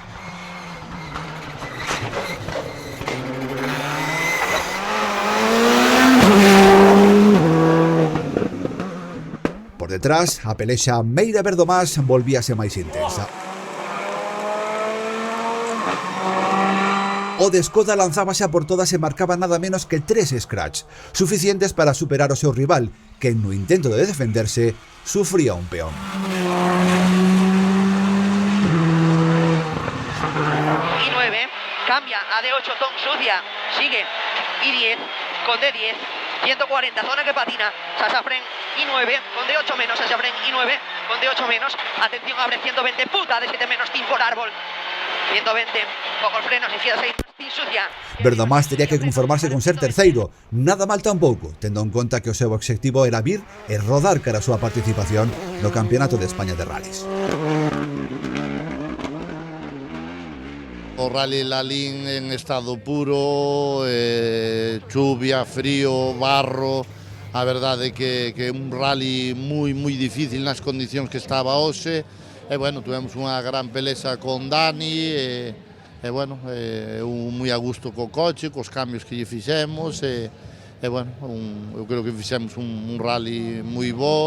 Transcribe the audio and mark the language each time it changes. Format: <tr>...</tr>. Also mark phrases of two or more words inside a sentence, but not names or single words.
<gl>Por detrás, a pelexa Meira Verdomás volvíase máis intensa. O de Skoda lanzábase a por todas e marcaba nada menos que 3 scratch, suficientes para superar o seu rival, que no intento de defenderse sufría un peón.</gl> <es>Y 9, cambia a D8 Tom Sucia, sigue I10 con D10, 140, zona que patina, Sasafren I9 con D8 menos, Sasafren I9 con D8 menos, atención, abre 120, puta D7 menos, Team por árbol, 120, pocos frenos, izquierda 6, Team Sucia.</es> <gl>Verdomás tería que conformarse con ser terceiro, nada mal tampouco, tendo en conta que o seu obxectivo era vir e rodar cara a súa participación no Campeonato de España de Rallys. O Rally Lalín en estado puro, chuvia, frío, barro, a verdade que é un rally moi difícil nas condicións que estaba hoxe, e bueno, tuvemos unha gran pelexa con Dani, e bueno, moi a gusto co coche, cos cambios que lle fixemos, e bueno, eu creo que fixemos un rally moi bo.</gl>